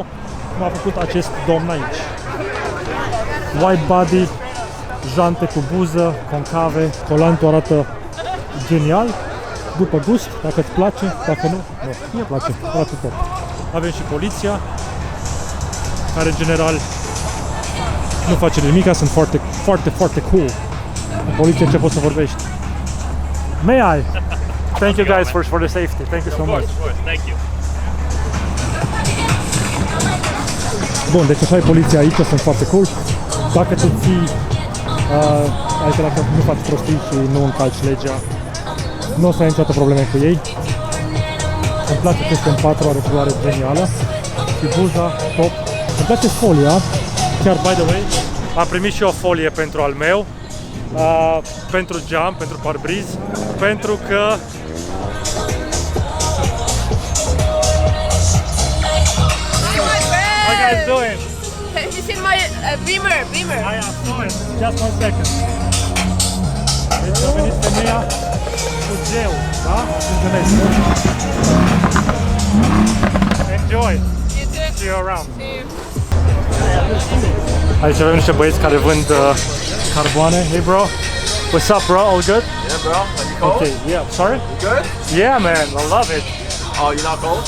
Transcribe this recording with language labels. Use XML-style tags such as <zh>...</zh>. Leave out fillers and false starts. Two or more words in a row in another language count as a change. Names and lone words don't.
<ro>Cum a făcut acest domn aici.</ro> <en>White body,</en> <ro>jante cu buză, concave, colantul arată genial, după gust, dacă îți place, dacă nu, nu, mie place, arată top. Avem și poliția, care în general nu face nimic, sunt foarte, foarte, foarte cool. În poliție ce poți să vorbești?</ro> <en>May I? Thank you guys for the safety, thank you so much. Of course, thank you.</en> <ro>Bun, deci așa e poliția aici, sunt foarte cool. Dacă te ții, adică dacă nu faci prostii și nu încalci legea, nu o să ai niciodată probleme cu ei. Îmi place că este în 4, are culoare genială și buza top. Îmi place folia, chiar</ro> <en>by the way,</en> <ro>am primit și o folie pentru al meu, pentru geam, pentru parbriz, pentru că</ro> <en>how you guys doing? Have you seen my Beamer? I saw it. Just 1 second.</en> <ro>Deci a venit femeia cu gel, da? Întâlnesc.</ro> <en>Enjoy! You do. See you around. See you.</en> <ro>Aici avem niște băieți care vând carboane.</ro> <en>Hey bro, what's up bro? All good? Yeah, bro. Are you cold? Okay, yeah. Sorry? You good? Yeah man, I love it. Oh, you're not cold?</en>